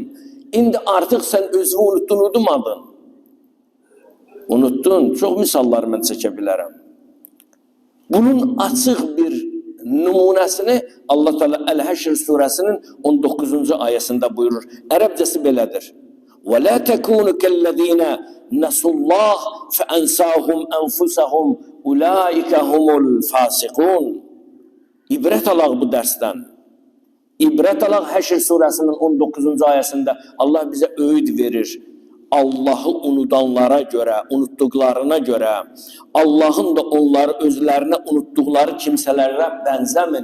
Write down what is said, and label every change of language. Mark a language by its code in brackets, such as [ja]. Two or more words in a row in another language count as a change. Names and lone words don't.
[az] İndi artıq sən özünü unuttun, unutmadın. Unuttun. Çox misallar mən çəkə bilərəm. Bunun açıq bir nümunəsini Allah Teala Əl-Həşr surəsinin 19-cu ayəsində buyurur. Ərəbcəsi belədir. [ar] وَلَا تَكُونُ كَالَّذ۪ينَ نَسُوا اللّٰهِ فَأَنْسَاهُمْ أَنْفُسَهُمْ اُولَٰئِكَ هُمُ الْفَاسِقُونَ. [az] İbrət alaq bu dərsdən. İbrət alaq Həşr surəsinin 19-cu ayəsində Allah bizə öğüd verir. Allah'ı unudanlara görə, unutduqlarına görə, Allah'ın da onları özlərinə unutduqları kimsələrə bənzəmin.